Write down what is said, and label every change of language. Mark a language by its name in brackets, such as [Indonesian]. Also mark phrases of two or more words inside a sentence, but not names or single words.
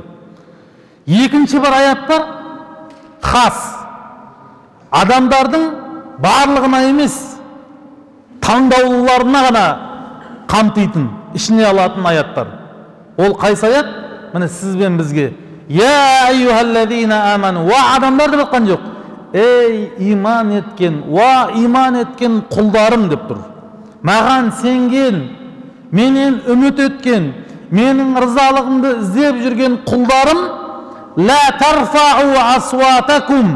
[Kazakh] Екінші бір аяттар хас, адамдардың барлығына емес, таңдаулыларына ғана қамтитын, ішіне алатын аяттар. Ол қайсы аят? Міне сіз бен бізге [Arabic] يا أيها الذين آمنوا, [Kazakh] уа адамдар деп айтқан жоқ. Ей иман еткен, уа иман еткен құлдарым деп тұр. Маған сенген, менен үміт еткен, менің рызалығымды іздеп жүрген құлдарым, [Arabic] لا ترفعوا أصواتكم.